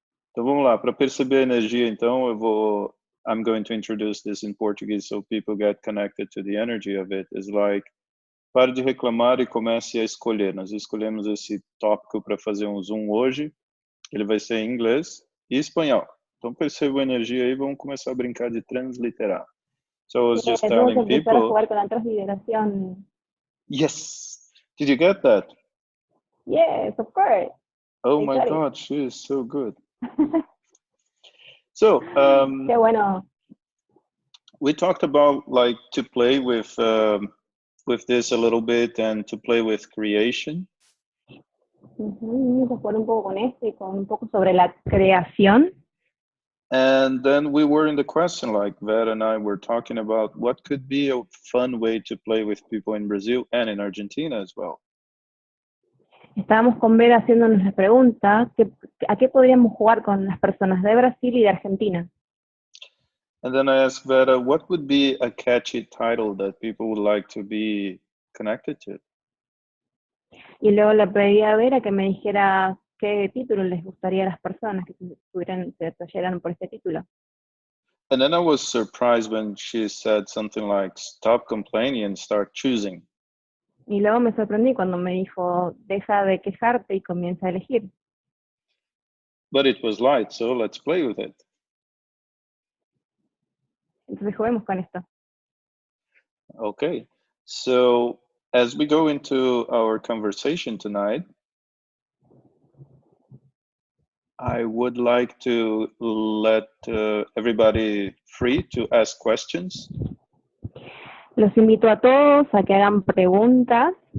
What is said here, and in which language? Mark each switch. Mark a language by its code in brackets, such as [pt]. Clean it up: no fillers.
[pt] Então vamos lá, para perceber a energia, então [en] I'm going to introduce this in Portuguese so people get connected to the energy of it. It's like, [pt] pare de reclamar e comece a escolher. Nós escolhemos esse tópico para fazer um Zoom hoje. Ele vai ser em inglês e espanhol. Então perceba a energia aí, vamos começar a brincar de transliterar. [en] So I was just [es] Vamos a [en] telling [es] empezar a [en] people. [es] jugar con la transliteración. [en] Yes! Did you get that? Yes, of course. Oh I my got it. God, she is so good. So, [es] Qué bueno. [en] we talked about like to play with this a little bit and to play with creation. [es] Vamos a jugar un poco con esto y con un poco sobre la creación. [en] And then we were in the question, like Vera and I were talking about what could be a fun way to play with people in Brazil and in Argentina as well. [es] Estábamos con Vera haciéndonos la pregunta, ¿a qué podríamos jugar con las personas de Brasil y de Argentina? [en] And then I asked Vera, what would be a catchy title that people would like to be connected to? [es] Y luego le pedí a Vera que me dijera qué título les gustaría a las personas que se trajeran por este título. [en] And then I was surprised when she said something like, stop complaining and start choosing. [es] Y luego me sorprendí cuando me dijo, deja de quejarte y comienza a elegir. [en] But it was light, so let's play with it. [es] Entonces juguemos con esto. [en] Okay, so as we go into our conversation tonight, I would like to let everybody free to ask questions. [es] Los invito a todos a que hagan preguntas.